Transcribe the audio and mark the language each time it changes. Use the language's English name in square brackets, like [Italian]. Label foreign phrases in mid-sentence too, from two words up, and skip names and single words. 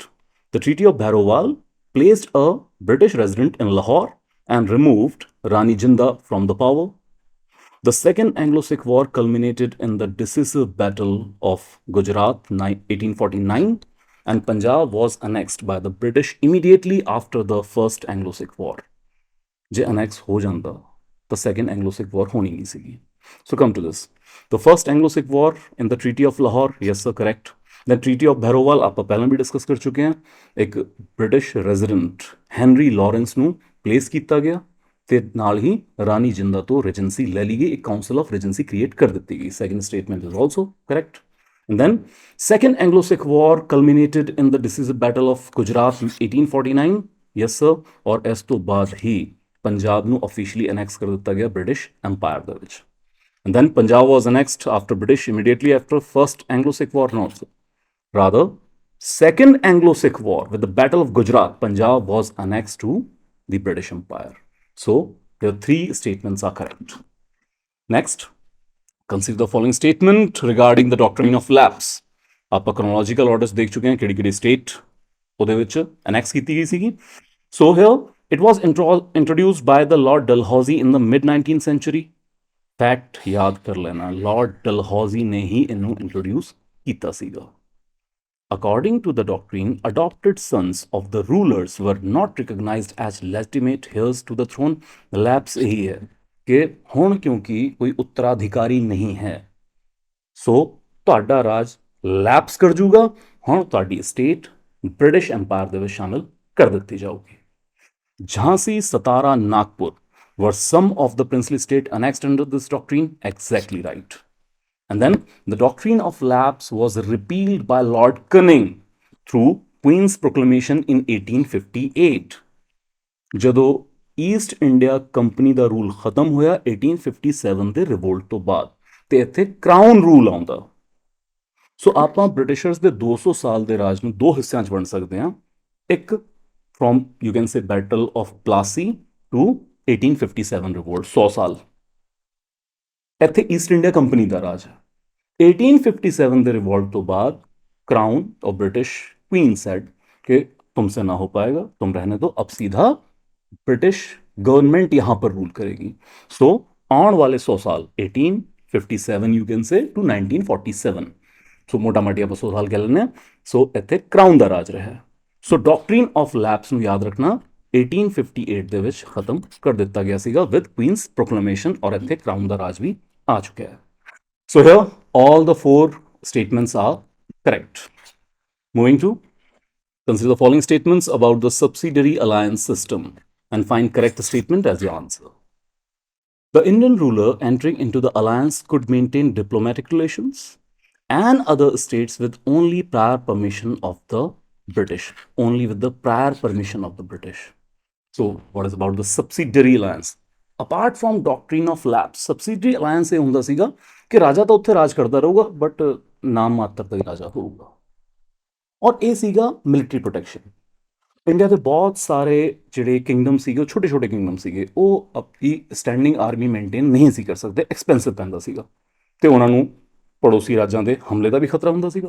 [English] The Treaty of Bhairowal placed a British resident in Lahore and removed Rani Jinda from the power. The Second Anglo-Sikh War culminated in the decisive Battle of Gujarat 1849, and Punjab was annexed by the British immediately after the First Anglo-Sikh War. [Punjabi] ਜੇ annex ਹੋ ਜਾਂਦਾ ਤਾਂ Second Anglo-Sikh War ਹੋਣੀ ਨਹੀਂ ਸੀ। [English] So come to this. The First Anglo-Sikh War in the Treaty of Lahore, yes sir, correct. [Punjabi] The Treaty of Bhairowal [Hindi] आप पहले भी डिस्कस कर चुके हैं। एक ब्रिटिश रेजिडेंट हैनरी लॉरेंस [Punjabi] ਨੂੰ प्लेस ਕੀਤਾ ਗਿਆ ਤੇ ਨਾਲ ਹੀ ਰਾਣੀ ਜਿੰਦਾ ਤੋਂ ਰੈਜੈਂਸੀ ਲੈ ਲਈ ਗਈ, ਇੱਕ [English] council of regency [Punjabi] ਕ੍ਰੀਏਟ ਕਰ ਦਿੱਤੀ ਗਈ। [English] Second statement is also correct. And then Second Anglo Sikh War culminated in the decisive Battle of Gujarat 1849, yes sir. [Punjabi] ਔਰ ਇਸ ਤੋਂ ਬਾਅਦ ਹੀ ਪੰਜਾਬ ਨੂੰ ਅਫੀਸ਼ੀਅਲੀ ਅਨੈਕਸ ਕਰ ਦਿੱਤਾ ਗਿਆ ਬ੍ਰਿਟਿਸ਼ ਐਮਪਾਇਰ ਦੇ ਵਿੱਚ। [English] And then Punjab was annexed after British immediately after First Anglo Sikh War, not sir, rather second Anglo-Sikh War with the Battle of Gujarat, Punjab was annexed to the British Empire. So the 3 statements are correct. Next, consider the following statement regarding the doctrine of lapse. [Hindi] आप [English] chronological orders [Hindi] देख चुके हैं [Punjabi] ਕਿਹੜੀ-ਕਿਹੜੀ state ਉਹਦੇ ਵਿੱਚ annex ਕੀਤੀ ਗਈ ਸੀਗੀ। [English] So here it was introduced by the Lord Dalhousie in the mid 19th century. [Hindi] Fact याद कर लेना, [Punjabi] Lord Dalhousie [Hindi] ने ही [Punjabi] ਇਹਨੂੰ introduce ਕੀਤਾ ਸੀਗਾ। [English] According to the doctrine, adopted sons of the rulers were not recognized as legitimate heirs to the throne. [Punjabi] Lapse [Hindi] यही है कि [Punjabi] ਹੁਣ ਕਿਉਂਕਿ ਕੋਈ ਉੱਤਰਾਧਿਕਾਰੀ ਨਹੀਂ ਹੈ, ਸੋ ਤੁਹਾਡਾ ਰਾਜ ਲੈਪਸ ਕਰ ਜੂਗਾ। ਹੁਣ ਤੁਹਾਡੀ ਸਟੇਟ ਬ੍ਰਿਟਿਸ਼ ਐਮਪਾਇਰ ਦੇ ਵਿੱਚ ਸ਼ਾਮਿਲ ਕਰ ਦਿੱਤੀ ਜਾਊਗੀ। [English] ਝਾਂਸੀ, ਸਤਾਰਾ, ਨਾਗਪੁਰ were some of the princely state annexed under this doctrine. Exactly right. And then the doctrine of lapse was repealed by Lord Canning through Queen's Proclamation in 1858. [Punjabi] ਜਦੋਂ ਈਸਟ ਇੰਡੀਆ ਕੰਪਨੀ ਦਾ ਰੂਲ ਖਤਮ ਹੋਇਆ 1857 ਦੇ ਰਿਵੋਲਟ ਤੋਂ ਬਾਅਦ, ਤੇ ਇੱਥੇ ਕਰਾਊਨ ਰੂਲ ਆਉਂਦਾ। ਸੋ ਆਪਾਂ ਬ੍ਰਿਟਿਸ਼ਰਸ ਦੇ 200 ਸਾਲ ਦੇ ਰਾਜ ਨੂੰ ਦੋ ਹਿੱਸਿਆਂ 'ਚ ਵੰਡ ਸਕਦੇ ਹਾਂ। ਇੱਕ [English] from you can say Battle of Plassey to 1857 revolt, [Punjabi] 100 ਸਾਲ ਇੱਥੇ ਈਸਟ ਇੰਡੀਆ ਕੰਪਨੀ ਦਾ ਰਾਜ ਹੈ। [Hindi] 1857 [Punjabi] ਦੇ ਰਿਵੋਲਟ ਤੋਂ ਬਾਅਦ [Hindi] क्राउन और [English] British Queen said [Hindi] कि तुमसे ना हो पाएगा, तुम रहने दो, अब सीधा [English] British government [Hindi] यहां पर रूल करेगी। सो आने वाले 100 साल 1857 [English] you can say to [Hindi] 1947, सो मोटा माटी आप 100 साल कह लेने। [Punjabi] ਸੋ ਇੱਥੇ ਕ੍ਰਾਊਨ ਦਾ ਰਾਜ ਰਿਹਾ ਹੈ। सो [English] doctrine of lapse [Punjabi] ਨੂੰ [Hindi] याद रखना [Punjabi] 1858 ਦੇ ਵਿੱਚ ਖਤਮ ਕਰ ਦਿੱਤਾ ਗਿਆ ਸੀਗਾ [English] with Queen's Proclamation, [Punjabi] ਔਰ ਇੱਥੇ ਕਰਾਊਨ ਦਾ ਰਾਜ ਵੀ ਆ ਚੁੱਕਿਆ ਹੈ। [English] So here all the four statements are correct. Moving to consider the following statements about the subsidiary alliance system and find correct statement as your answer. The Indian ruler entering into the alliance could maintain diplomatic relations and other states with only prior permission of the British. Only with the prior permission of the British. So what is about the subsidiary alliance? apart from doctrine of lapse, subsidiary alliance [Punjabi] ਇਹ ਹੁੰਦਾ ਸੀਗਾ ਕਿ ਰਾਜਾ ਤਾਂ ਉੱਥੇ ਰਾਜ ਕਰਦਾ ਰਹੂਗਾ ਬਟ ਨਾਮ ਮਾਤਰ ਦਾ ਹੀ ਰਾਜਾ ਹੋਊਗਾ, ਔਰ ਇਹ ਸੀਗਾ [English] military protection. [Punjabi] ਇੰਡੀਆ ਦੇ ਬਹੁਤ ਸਾਰੇ ਜਿਹੜੇ ਕਿੰਗਡਮ ਸੀਗੇ, ਉਹ ਛੋਟੇ ਛੋਟੇ ਕਿੰਗਡਮ ਸੀਗੇ, ਉਹ ਆਪਣੀ [English] standing army [Punjabi] ਮੇਨਟੇਨ ਨਹੀਂ ਸੀ ਕਰ ਸਕਦੇ, ਐਕਸਪੈਂਸਿਵ ਪੈਂਦਾ ਸੀਗਾ, ਤੇ ਉਹਨਾਂ ਨੂੰ ਪੜੋਸੀ ਰਾਜਾਂ ਦੇ ਹਮਲੇ ਦਾ ਵੀ ਖਤਰਾ ਹੁੰਦਾ ਸੀਗਾ।